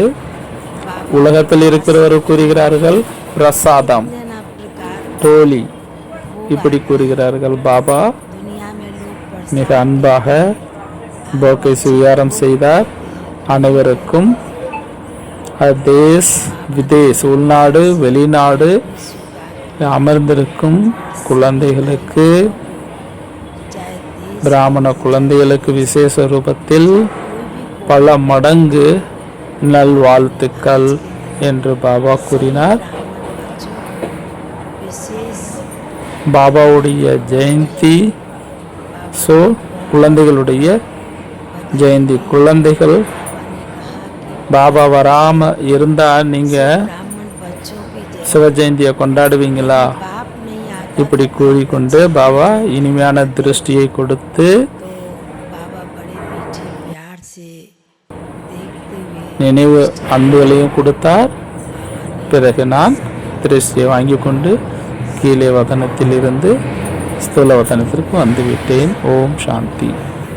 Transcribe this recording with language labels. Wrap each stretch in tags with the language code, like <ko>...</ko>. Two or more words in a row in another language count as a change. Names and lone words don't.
<ta>உலகத்தில் இருக்கிறவர் கூறுகிறார்கள் பிரசாதம்,</ta> <hi>नाना प्रकार</hi> <ta>டோலி இப்படி கூறுகிறார்கள். பாபா</ta> <hi>दुनिया में लोग</hi> <ta>மிக அன்பாக போக்கை சுவீகாரம் செய்தார். அனைவருக்கும்</ta> <hi>देश विदेश</hi> <ta>உள்நாடு வெளிநாடு அமர்ந்திருக்கும் குழந்தைகளுக்கு,</ta> <hi>चाहे देश</hi> <ta>பிராமண குழந்தைகளுக்கு விசேஷ ரூபத்தில் பல மடங்கு நல்வாழ்த்துக்கள் என்று பாபா கூறினார்.</ta> <hi>विशेष</hi> <ta>பாபாவுடைய ஜெயந்தி, ஸோ குழந்தைகளுடைய ஜெயந்தி. குழந்தைகள் பாபா வராம இருந்தா நீங்க</ta> <hi>ब्राह्मण बच्चों की जय</hi> <ta>சிவ ஜெயந்தியை கொண்டாடுவீங்களா?</ta> <hi>बाप नहीं आता</hi> <ta>இப்படி கூறிக்கொண்டு பாபா இனிமையான திருஷ்டியை கொடுத்து</ta> <hi>तो बाबा बड़े मीठे प्यार से देखते हुए</hi> <ta>நினைவு அன்புகளையும் கொடுத்தார். பிறகு நான் திருஷ்டியை வாங்கி கொண்டு கீழே வதனத்திலிருந்து ஸ்தூல வதனத்திற்கு வந்துவிட்டேன். ஓம் சாந்தி.</ta>